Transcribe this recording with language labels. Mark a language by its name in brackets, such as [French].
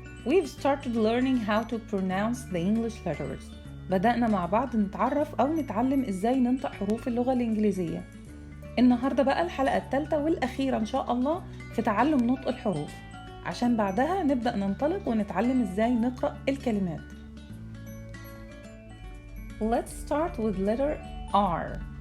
[English] We've started learning how to pronounce the English letters. [Arabic] بدأنا مع بعض نتعرف أو نتعلم إزاي ننطق حروف اللغة الإنجليزية. النهاردة بقى الحلقة الثالثة والأخيرة إن شاء الله في تعلم نطق الحروف، عشان بعدها نبدأ ننطلق ونتعلم إزاي نقرأ الكلمات. [English] Let's start with letter R.